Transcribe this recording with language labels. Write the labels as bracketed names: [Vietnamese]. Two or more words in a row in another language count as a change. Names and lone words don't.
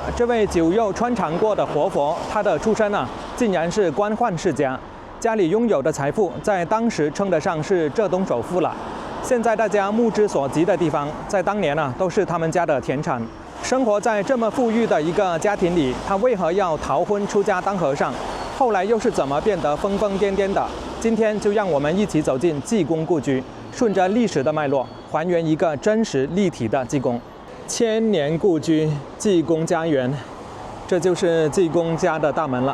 [Chinese] 這位酒肉穿腸過的活佛，他的出身竟然是官宦世家，家裡擁有的財富在當時稱得上是浙東首富了。現在大家目之所及的地方，在當年都是他們家的田產。生活在這麼富裕的一個家庭裡，他為何要逃婚出家當和尚？後來又是怎麼變得瘋瘋癲癲的？今天就讓我們一起走進濟公故居，順着歷史的脈絡，還原一個真實立體的濟公。千年故居，濟公家園，這就是濟公家的大門了。